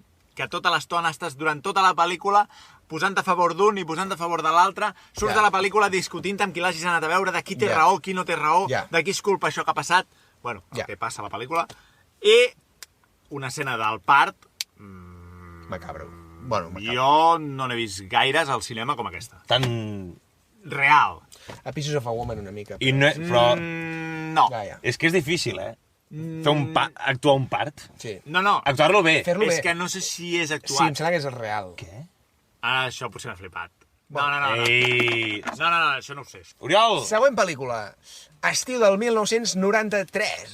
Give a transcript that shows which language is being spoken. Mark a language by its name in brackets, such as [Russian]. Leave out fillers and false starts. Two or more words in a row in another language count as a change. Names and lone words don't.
[Catalan] Que tota l'estona estàs durant tota la pel·lícula posant a favor d'un i posant a favor de l'altre, surts de la pel·lícula discutint amb qui l'hagis anat a veure, de qui té raó, qui no té raó, de qui és culpa això que ha passat, bueno, el que passa a la pel·lícula, i una escena del part... [Spanish] Macabro. Bueno, [Catalan] jo no n'he vist gaires al cinema com aquesta. Tan... Real. A Pieces of a Woman una mica. Però... No. És que és difícil, Fer actuar un part. Sí. No. Actuar-lo bé. Fer-lo bé. És que no sé si és actuat. Sí, em sembla que és el real. Què? Això potser m'ha flipat. No. Ei! No, això no ho sé. Oriol! Següent pel·lícula. Estiu del 1993.